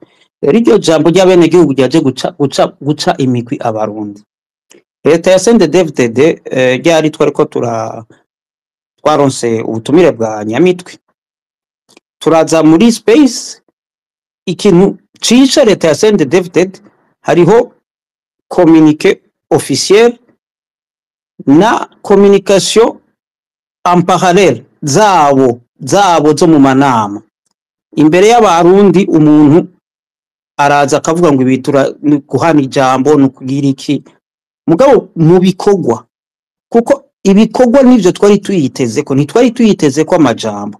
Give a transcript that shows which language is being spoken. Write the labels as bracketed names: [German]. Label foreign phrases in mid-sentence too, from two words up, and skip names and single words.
[Rundi] Rero iryo jambo ry'abenegihugu ryaje guca imigwi Abarundi. Leta ya CNDD-FDD ryari twariko twaronse ubutumire bwa Nyamitwe, turaza muri space. Ikintu cica leta ya CNDD-FDD hariho [French] communiqué officiel [Rundi] na [French] communication en parallèle [Rundi] zabo zo mu manama. Imbere y'Abarundi umuntu araza akavuga ngo ibitura guhana ijambo no kugira iki, mugabo mu bikorwa, kuko ibikorwa nivyo twari tuyiteze ko, ntitwari tuyiteze ko amajambo.